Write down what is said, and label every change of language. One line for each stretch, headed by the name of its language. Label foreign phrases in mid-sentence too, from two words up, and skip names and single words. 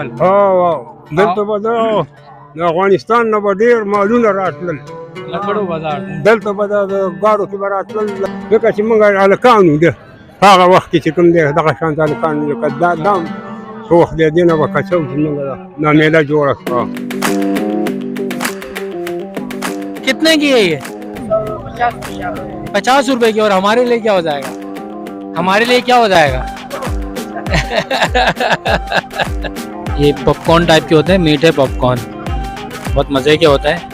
Pashto: دلته به د افغانستان نه به ډېر مالونه راتلل، لکړو بازار دلته به د ګاډو کې به راتلل. ځکه چې موږ هلکان وو د هغه وخت کې چې کوم دی دغه شانته هلکان وو، لکه دا هم څه وخت دی دې نه به کچه و چې موږ دا میله جوړه کړه.
Urdu: کتنے کی ہے یہ? 50 روپے کی. اور ہمارے لیے کیا ہو جائے گا? ہمارے لیے کیا ہو جائے گا? یہ
English: popcorn type
Urdu: کے ہوتے ہیں، میٹھے پاپکارن، بہت مزے کے ہوتا ہے.